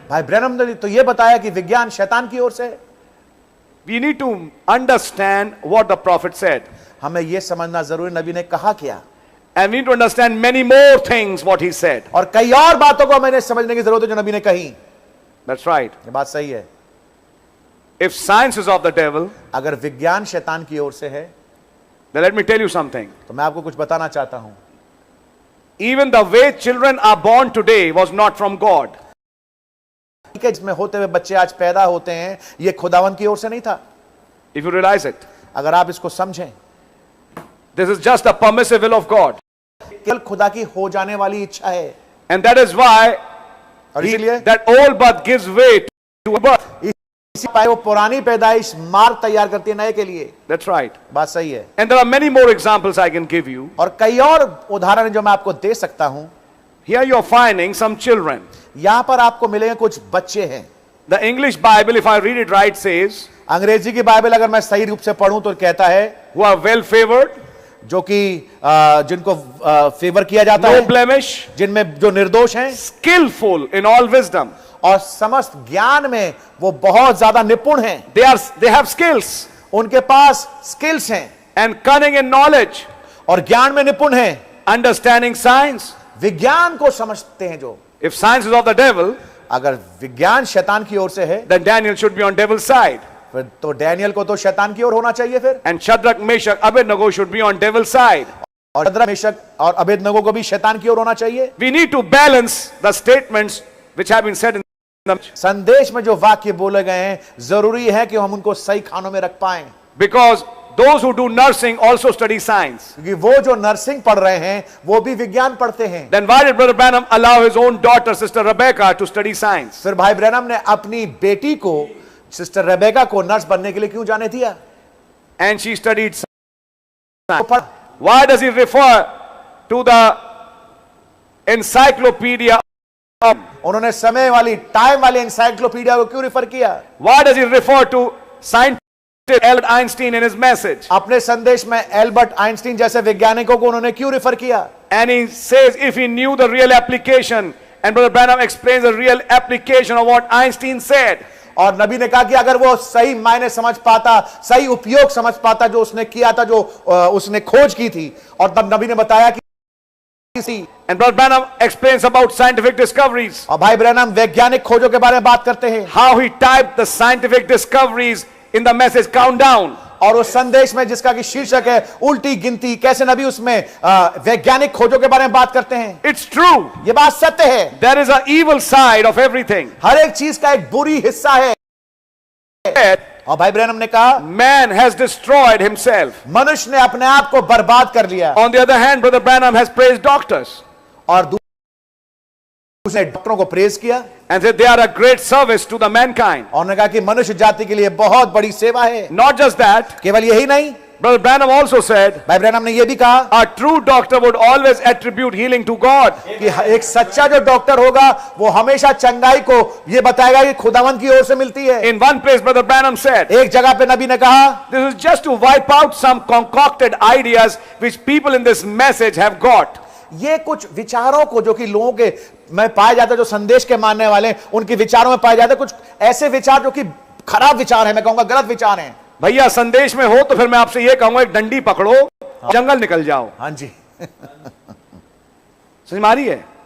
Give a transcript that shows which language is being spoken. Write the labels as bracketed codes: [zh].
[hi] भाई ब्रैनम ने तो यह बताया कि विज्ञान शैतान की ओर से है। [en] We need to understand what the prophet said. [hi] हमें यह समझना जरूरी नबी ने कहा क्या, [en] And we need to understand many more things what he said. [hi] और कई और बातों को हमें समझने की जरूरत है जो नबी ने कही। [en] That's right. [hi] ये बात सही है। [en] If science is of the devil, [hi] अगर विज्ञान शैतान की ओर से है, [en] then let me tell you something. [hi] तो मैं आपको कुछ बताना चाहता हूं। [en] Even the way children are born today was not from God. [hi] जिसमें होते हुए बच्चे आज पैदा होते हैं, यह खुदावन की ओर से नहीं था। [en] If you realize it, [hi] अगर आप इसको समझें, [en] this is just a permissive will of God. [hi] केवल खुदा की हो जाने वाली इच्छा है, [en] And that is why [hi] और इसीलिए [en] that old birth gives way to birth. [hi] इसी पाए वो पुरानी पैदाइश मार्ग तैयार करती है नए के लिए। [en] That's right. [hi] बात सही है। [en] And there are many more examples I can give you. [hi] और कई और उदाहरण हैं जो मैं आपको दे सकता हूं। [en] Here you are finding some children. [hi] यहां पर आपको मिलेंगे कुछ बच्चे हैं। [en] The English Bible, if I read it right, says, [hi] अंग्रेजी की बाइबल अगर मैं सही रूप से पढ़ूं तो कहता है [en] who are well favored, [hi] जो कि जिनको फेवर किया जाता [en] no [hi] है, [en] blemish, [hi] जिनमें जो निर्दोष हैं [en] skillful in all wisdom. [hi] और समस्त ज्ञान में वो बहुत ज्यादा निपुण हैं। [en] They have skills [hi] उनके पास स्किल्स हैं [en] and cunning in knowledge, [hi] और ज्ञान में निपुण हैं, [en] understanding science. [hi] विज्ञान को समझते हैं। जो [en] If science is of the devil, [hi] अगर विज्ञान शैतान की ओर से है, [en] then Daniel should be on devil's side. [hi] फिर तो डैनियल को तो शैतान की ओर होना चाहिए फिर, [en] And Shadrach, Meshach, Abednego should be on devil's side. [hi] और शद्रक, मेशक और अबेदनगो को भी शैतान की ओर होना चाहिए। [en] We need to balance the statements which have been said in the [hi] संदेश में जो वाक्य बोले गए हैं, जरूरी है कि हम उनको सही खानों में रख पाएं, [en] because those who do nursing also study science. [hi] क्योंकि वो जो नर्सिंग पढ़ रहे हैं वो भी विज्ञान पढ़ते हैं। [en] Then why did Brother Branham allow his own daughter, Sister Rebecca, to study science? [hi] फिर भाई ब्रैनम ने अपनी बेटी को, सिस्टर रेबेका को, नर्स बनने के लिए क्यों जाने दिया? [en] And she studied science. [hi] वो पढ़- [en] Why does he refer to the encyclopedia? [hi] उन्होंने समय वाली, टाइम वाली एनसाइक्लोपीडिया को क्यों रिफर किया? [en] Why does he refer to scientist Albert Einstein in his message? [hi] अपने संदेश में एल्बर्ट आइंस्टीन जैसे वैज्ञानिकों को उन्होंने क्यों रिफर किया? [en] And he says if he knew the real application, and Brother Branham explains the real application of what Einstein said. [hi] और नबी ने कहा कि अगर वो सही मायने समझ पाता, सही उपयोग समझ पाता जो उसने किया था, जो उसने खोज की थी, और तब नबी ने बताया कि [en] And Brother Branham explains about scientific discoveries. [hi] और भाई ब्रैनम वैज्ञानिक खोजों के बारे में बात करते हैं, [en] How he typed the scientific discoveries in the message countdown. [hi] और उस संदेश में जिसका कि शीर्षक है उल्टी गिनती, कैसे नबी उसमें वैज्ञानिक खोजों के बारे में बात करते हैं। [en] It's true. [hi] ये बात सत्य है। [en] There is an evil side of everything. [hi] हर एक चीज का एक बुरी हिस्सा है। और भाई ब्रैनम ने कहा [en] Man has destroyed himself. [hi] मनुष्य ने अपने आप को बर्बाद कर लिया। [en] On the other hand, Brother Branham has praised doctors [hi] और उसने डॉक्टरों को प्रेज किया [en] and said they are a great service to the mankind. [hi] और उन्होंने कहा कि मनुष्य जाति के लिए बहुत बड़ी सेवा है। [en] Not just that, [hi] केवल यही नहीं, [en] Brother Branham also said [hi] भाई ब्रैनम ने यह भी कहा [en] a true doctor would always attribute healing to God. [hi] कि एक सच्चा जो डॉक्टर होगा वो हमेशा चंगाई को ये बताएगा कि खुदावंद की ओर से मिलती है। [en] In one place, Brother Branham said, [hi] एक जगह पे नबी ने कहा [en] this is just to wipe out some concocted ideas which people in this message have got. [hi] ये कुछ विचारों को जो कि लोगों के में पाए जाते हैं, जो संदेश के मानने वाले उनके विचारों में पाए जाते हैं, कुछ ऐसे विचार जो कि खराब विचार है, मैं कहूंगा गलत विचार हैं। भैया संदेश में हो तो फिर मैं आपसे यह कहूंगा एक डंडी पकड़ो, जंगल निकल जाओ। हाँ जी समझ में आ रही है?